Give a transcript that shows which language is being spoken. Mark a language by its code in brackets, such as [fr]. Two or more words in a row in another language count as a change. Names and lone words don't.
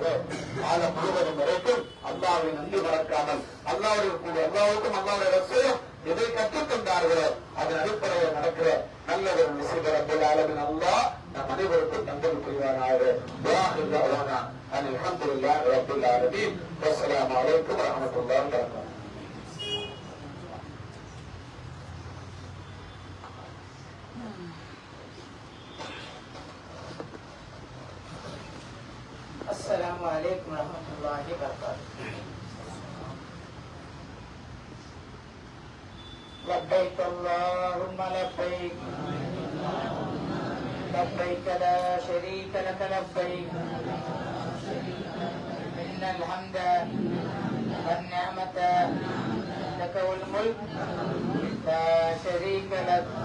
[ta] காலம் முழுவதும் வரைக்கும் அல்லாஹ்வை நன்றி மறக்காமல் அல்லாஹ்வுக்கும் அல்லாஹ்வுடைய ரசூலும் எதை கற்றுக்கொண்டார்களோ அதன் அடிப்படையில் நடக்கிற நல்ல ஒரு நசீபை [ar] رب العالمين [ta] அல்லாஹ் நம் அனைவருக்கும் நன்றி புரிவானாக. [ar] دعاهل دعوانا الحمد لله رب العالمين. والسلام عليكم ورحمة الله وبركاته. السلام عليكم ورحمة الله وبركاته. لبيك اللهم لبيك، لبيك لا شريك لك لبيك، إن الحمد والنعمة لك والملك لا شريك لك.